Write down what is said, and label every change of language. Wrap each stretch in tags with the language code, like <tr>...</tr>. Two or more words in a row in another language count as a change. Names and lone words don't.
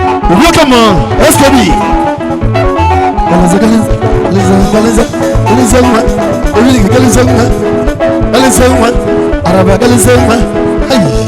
<en>Welcome on, S K B. Galiza, Galiza, Galiza, Galiza, Galiza, Galiza, Galiza, Galiza, Araba, Galiza, hey.</en>